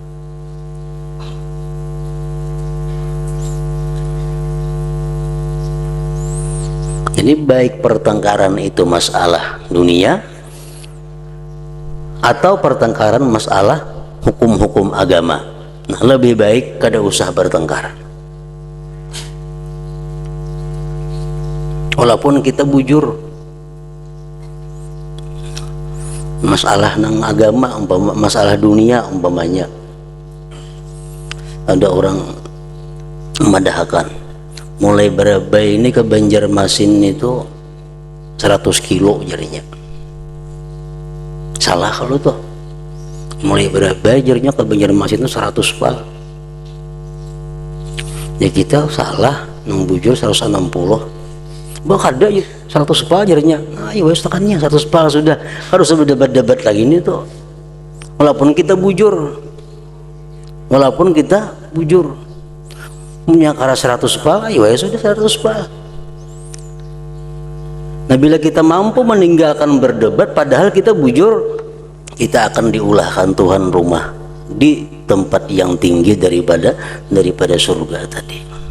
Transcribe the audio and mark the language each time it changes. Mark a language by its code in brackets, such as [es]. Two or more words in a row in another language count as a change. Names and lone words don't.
[bjn] Jadi baik pertengkaran itu masalah dunia atau pertengkaran masalah hukum-hukum agama, nah lebih baik kada usah bertengkar. Walaupun kita bujur masalah nang agama, masalah dunia umpamanya, ada orang memadahkan mulai berapa ini ke Banjarmasin itu 100 kilo jarinya. Salah kalau tuh mulai berapa jarinya ke Banjarmasin itu 100 pal. Ya kita salah nang bujur 160. Bah ada ya 100 pal jarinya. Nah, ya wes tekannya 100 pal sudah. Harus berdebat-debat lagi ini tuh. Walaupun kita bujur. Punya kara 100 pal, ya sudah 100 pal. Nah, bila kita mampu meninggalkan berdebat padahal kita bujur, kita akan diulahkan Tuhan rumah di tempat yang tinggi daripada surga tadi.